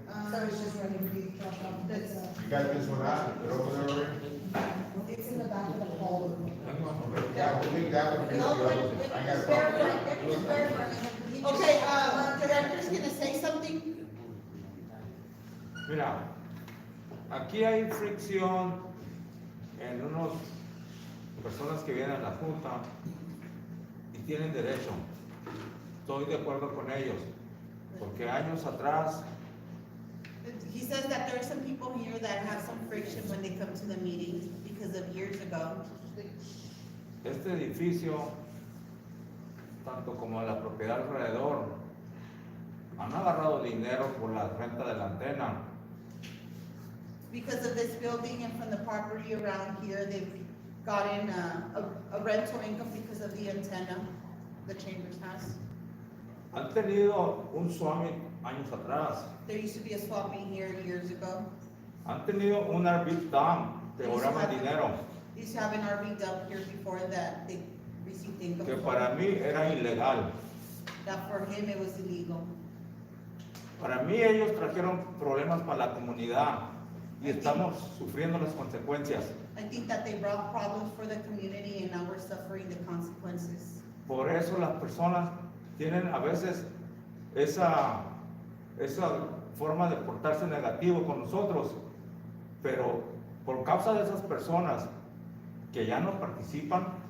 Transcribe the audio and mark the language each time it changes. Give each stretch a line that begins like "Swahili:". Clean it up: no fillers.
English: So it's just ready to be dropped off. That's, You got this one out, put over there already? it's in the back of the hall. Yeah, I think that would be the other one. I got a problem. Okay, director's gonna say something?
Spanish: Mira, aquí hay fricción en unos personas que vienen a la junta y tienen derecho. Estoy de acuerdo con ellos, porque años atrás
English: He says that there are some people here that have some friction when they come to the meetings because of years ago.
Spanish: este edificio, tanto como la propiedad alrededor, han agarrado dinero por la renta de la antena.
English: Because of this building and from the property around here, they've gotten a rental income because of the antenna the Chambers has.
Spanish: Han tenido un swami años atrás.
English: There used to be a swapping here years ago.
Spanish: Han tenido un RV dam, te cobraban dinero,
English: They used to have an RV dump here before that they received income.
Spanish: que
English: from.
Spanish: para mí era ilegal.
English: That for him it was illegal.
Spanish: Para mí ellos trajeron problemas para la comunidad y estamos sufriendo las consecuencias.
English: I think that they brought problems for the community and now we're suffering the consequences.
Spanish: Por eso las personas tienen a veces esa forma de portarse negativo con nosotros, pero por causa de esas personas que ya no participan,